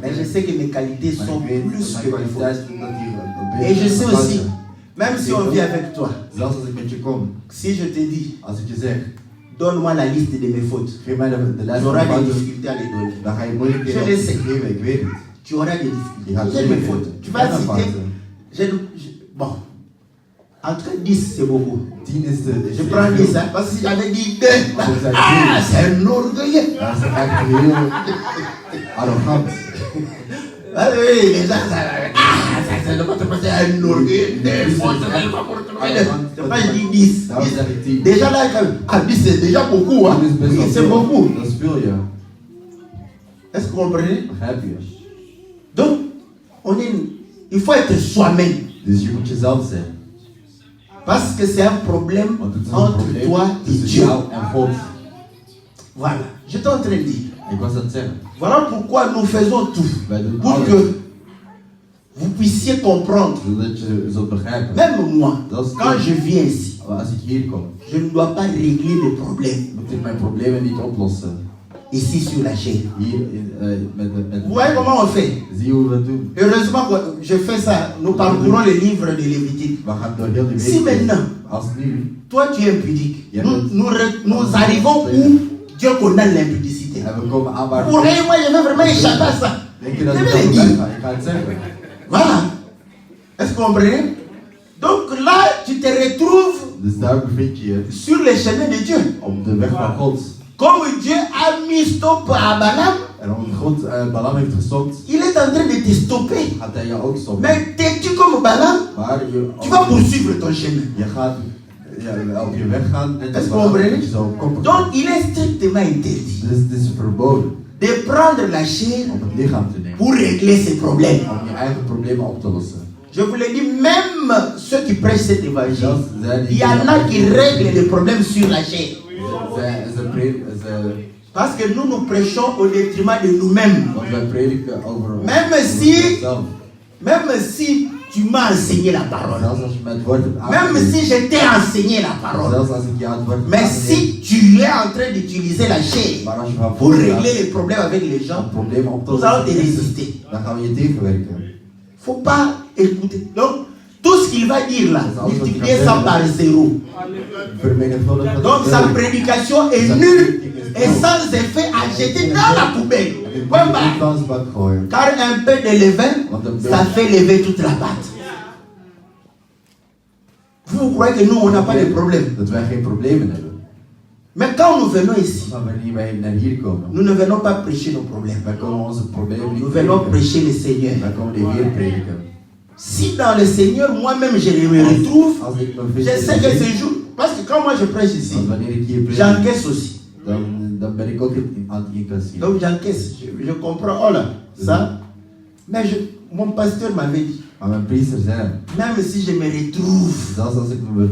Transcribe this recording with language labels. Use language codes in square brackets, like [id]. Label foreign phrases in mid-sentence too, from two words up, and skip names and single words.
[fr] Mais je sais que mes qualités sont plus que mes fautes. Et je sais aussi, même si on vit avec toi, si je te dis, donne-moi la liste de mes fautes, tu auras des difficultés à les donner. Je le sais. Tu auras des difficultés. J'ai mes fautes. Tu vas citer. Bon. Entre 10, c'est beaucoup. [nl] 10 is de... [fr] Je prends 10, hein, parce que si j'avais dit 2, c'est un orgueilleux. [nl] Dat is echt heel arrogant. [fr] Ah oui, les gens, c'est un orgueilleux. C'est pas, je dis 10. [nl] Daarom zeg ik 10. [fr] Déjà là, 10 c'est déjà beaucoup, hein. [nl] 10 is best [fr] Oui, [nl] wel [fr] c'est [nl] veel. [fr] beaucoup. [nl] Dat is veel, ja. [fr] Est-ce que vous comprenez? [nl] Begrijp je? [fr] Donc, il faut être soi-même. [nl] Dus je moet jezelf zijn. [fr] Parce que c'est un problème [nl] Want het is een [fr] entre [nl] probleem [fr] toi et [nl] tussen [fr] Dieu. [nl] jou en God. [fr] Voilà. Je suis en train de dire. [nl] Ik was aan het zeggen. [fr] Voilà pourquoi nous faisons tout. [nl] Wij doen [fr] Pour [nl] alles [fr] que vous puissiez comprendre. [nl] zodat je zult begrijpen. [fr] Même moi, [nl] Dat is [fr] quand je viens ici, [nl] als ik hier kom, [fr] je ne dois pas régler les problèmes [nl] moet ik mijn problemen niet oplossen. [fr] ici sur la chaîne. [nl] Hier met [fr] Vous voyez comment on fait? [nl] Zie je hoe we het doen? [fr] Heureusement que je fais ça. Nous parcourons le livre de Lévitique. [nl] We gaan door heel die [fr] Si [nl] week. [fr] maintenant, [nl] Als nu, [fr] toi tu es impudique, Yeah, nous arrivons où Dieu condamne l'impudicité. [nl] en we komen aan waar... [fr] Pour rien, moi je vais vraiment échapper à ça. [nl] Denk je dat [fr] Je [nl] ik [fr] vais [nl] dat [fr] le [nl] voorbij [fr] dire. [nl] ga? Ik ga het zeggen. [fr] Voilà. Est-ce que vous comprenez? Donc là, tu te retrouves [nl] Dus daar bevind je je [fr] sur le chemin de Dieu. [nl] op de weg van God. [fr] Comme Dieu a mis stop à Balaam, [nl] En omdat God Balaam heeft gestopt, [fr] il est en train de te stopper. [nl] gaat hij je ook stoppen. [fr] Mais t'es-tu comme Balaam? [nl] Maar [fr] Tu vas poursuivre ton chemin. [nl] je gaat op je weg gaan. Net als [fr] Est-ce que [nl] Balaam, [fr] vous [nl] dat je [fr] comprenez? [nl] zo koppig. [fr] Donc il est strictement interdit [nl] Dus het is verboden [fr] de prendre la chair [nl] om het lichaam te nemen. [fr] pour régler ses problèmes. [nl] Om je eigen problemen op te lossen. [fr] Je vous l'ai dit, même ceux qui prêchent cet évangile, [nl] Zelfs zij [fr] il y en a qui règlent les problèmes sur la chair. Parce que nous prêchons au détriment de nous-mêmes. [nl] Want wij prediken over [fr] Même [nl] onszelf. [fr] si tu m'as enseigné la parole, [nl] Zelfs als je me het woord hebt [fr] même [nl] aangeleerd. [fr] si je t'ai enseigné la parole, [nl] Zelfs als ik jou het woord heb [fr] mais [nl] aangeleerd. [fr] si tu es en train d'utiliser la chair [nl] Maar als je van [fr] pour [nl] voor [fr] régler les problèmes avec les gens, [nl] om problemen op te [fr] nous allons te [nl] lossen, [fr] résister. [nl] dan gaan we je tegenwerken. [fr] Faut pas écouter. Donc, tout ce qu'il va dire là, multipliez ça par 0. [nl] Vermenigvuldig met [fr] Donc, [nl] de [fr] sa [nl] deur. [fr] prédication est nulle et sans effet à jeter dans la poubelle. Point barre. [nl] Vuilnisbak gooien. [fr] Car un peu de levain, ça fait lever toute la pâte. Vous croyez que nous, on n'a pas de problème. [nl] Dat wij geen problemen hebben. [fr] Mais quand nous venons ici, [nl] Maar wanneer wij naar hier komen, [fr] nous ne venons pas prêcher nos problèmes. [nl] wij komen onze problemen niet [fr] Nous venons [nl] prediken. [fr] prêcher le Seigneur. [nl] Wij komen de Heer prediken. [fr] Si dans le Seigneur, moi-même, je me retrouve, [nl] Als ik me [fr] je [nl] vind [fr] sais [nl] in [fr] que [nl] de [fr] ce jour, parce que quand moi je prêche ici, [nl] want wanneer ik hier predik, [fr] j'encaisse aussi. [nl] dan ben ik ook aan het incasseren. [fr] Donc j'encaisse, je comprends, oh là, ça. Mais mon pasteur m'avait dit, [nl] Maar mijn priester zei, [fr] même si je me retrouve, [nl] zelfs als ik me